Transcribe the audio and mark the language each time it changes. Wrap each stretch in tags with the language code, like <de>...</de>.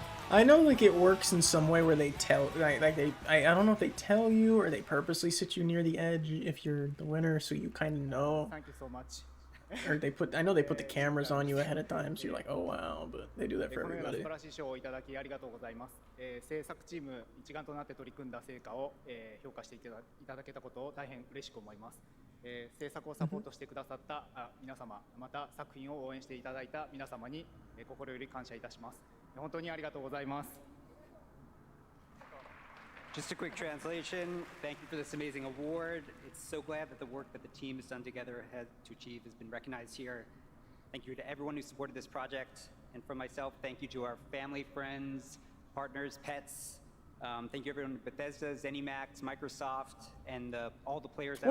<en>I know, like, it works in some way where they tell, I don't know if they tell you or they purposely sit you near the edge if you're the winner, so you kind of know. Thank you so much. Or they put, I know they put the cameras on you ahead of time, so you're like, oh wow, but they do that for everybody.</en> <ja>素晴らしい賞をいただきありがとうございます。制作チーム一丸となって取り組んだ成果を評価していただけたことを大変嬉しく思います。制作をサポートしてくださった皆様、また作品を応援していただいた皆様に心より感謝いたします。本当にありがとうございます。</ja> <en>Just a quick translation. Thank you for this amazing award. It's so glad that the work that the team has done together to achieve has been recognized here. Thank you to everyone who supported this project. And from myself, thank you to our family, friends, partners, pets. Thank you everyone at Bethesda, ZeniMax, Microsoft, and all the players out there.</en>